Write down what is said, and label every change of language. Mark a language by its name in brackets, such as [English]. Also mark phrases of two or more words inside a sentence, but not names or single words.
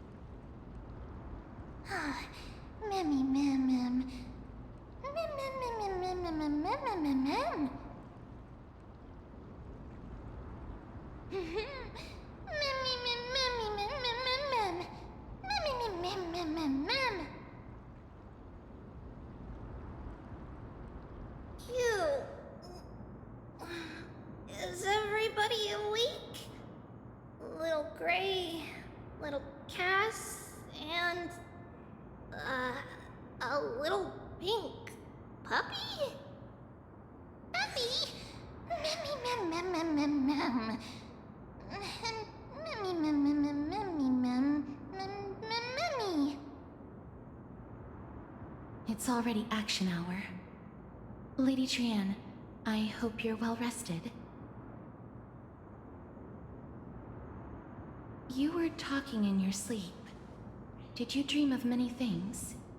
[English] Ah, memmy, mem, mem. Mem, mem, mem, mem, mem, mem, mem, mem, mem, mem. Memmy, mem, memmy, mem, mem, mem, mem. Memmy, mem, mem, mem, mem, mem. Cute. Is everybody awake? Little Gray, little Cass, and a little pink puppy? Puppy? Memmy, mem, mem, mem, mem, mem. Memmy, mem, mem, mem, memmy, mem, mem, mem, memmy. It's already action hour. Lady Trian, I hope you're well rested. You were talking in your sleep. Did you dream of many things?